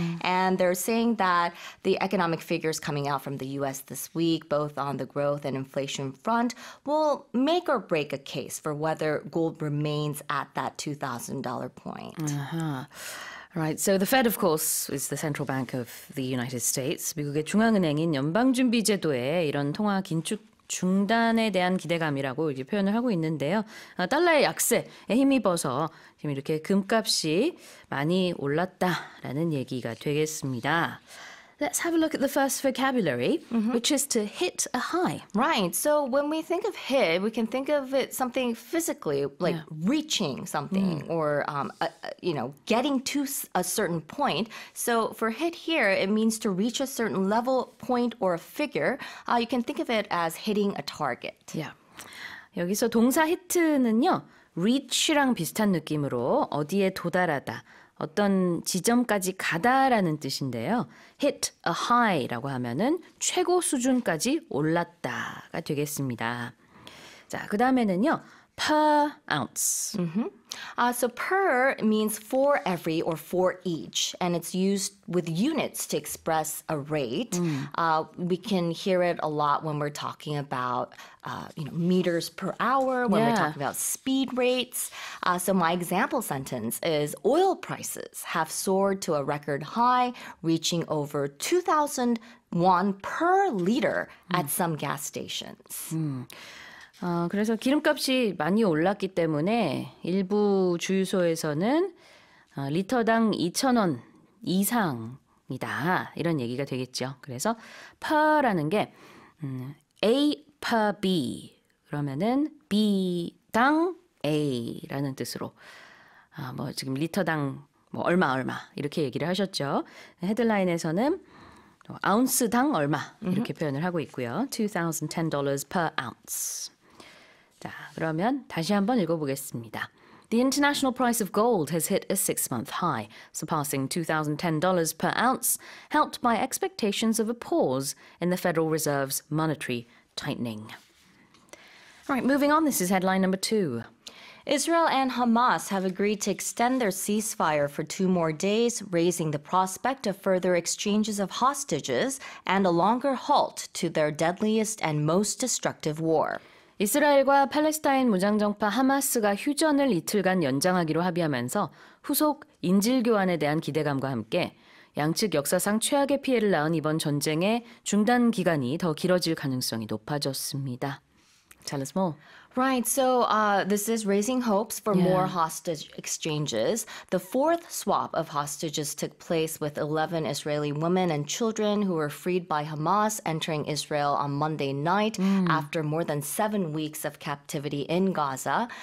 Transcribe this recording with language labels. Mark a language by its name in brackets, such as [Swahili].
[English] And they're saying that the economic figures coming out from the U.S. this week, both on the growth and inflation front, will make or break a case for whether gold remains at that $2,000 point. Right. So the Fed, of course, is the central bank of the United States. [Korean] 미국의 중앙은행인 연방준비제도의 이런 통화 긴축 중단에 대한 기대감이라고 이렇게 표현을 하고 있는데요. 달러의 약세에 힘입어서 지금 이렇게 금값이 많이 올랐다라는 얘기가 되겠습니다. [English] Let's have a look at the first vocabulary, which is to hit a high. Right. So when we think of hit, we can think of it something physically, like reaching something or, getting to a certain point. So for hit here, it means to reach a certain level, point, or a figure. You can think of it as hitting a target. Yeah. [Korean] 여기서 동사 hit는요, reach랑 비슷한 느낌으로 어디에 도달하다, 어떤 지점까지 가다라는 뜻인데요. [English] hit a high [Korean] 라고 하면은 최고 수준까지 올랐다가 되겠습니다. 자, 그 다음에는요. [English] per ounce. So per means for every or for each, and it's used with units to express a rate. We can hear it a lot when we're talking about meters per hour, when we're talking about speed rates. So my example sentence is oil prices have soared to a record high, reaching over 2,000 won per liter at some gas stations. [Korean] 그래서 기름값이 많이 올랐기 때문에 일부 주유소에서는 리터당 2,000원 이상이다. 이런 얘기가 되겠죠. 그래서 per라는 게 A per B 그러면은 B당 A라는 뜻으로 지금 리터당 얼마 이렇게 얘기를 하셨죠. 헤드라인에서는 아운스당 얼마 이렇게 표현을 하고 있고요. [English] $2,010 per ounce. [Korean] 자, 그러면 다시 한번 읽어보겠습니다. [English] The international price of gold has hit a 6-month high, surpassing $2,010 per ounce, helped by expectations of a pause in the Federal Reserve's monetary tightening. All right, moving on, this is headline number 2. Israel and Hamas have agreed to extend their ceasefire for 2 more days, raising the prospect of further exchanges of hostages and a longer halt to their deadliest and most destructive war. [Korean] 이스라엘과 팔레스타인 무장정파 하마스가 휴전을 이틀간 연장하기로 합의하면서 후속 인질 교환에 대한 기대감과 함께 양측 역사상 최악의 피해를 낳은 이번 전쟁의 중단 기간이 더 길어질 가능성이 높아졌습니다. [English] Tell us more. Right, so this is raising hopes for more hostage exchanges. The 4th swap of hostages took place with 11 Israeli women and children who were freed by Hamas entering Israel on Monday night after more than 7 weeks of captivity in Gaza.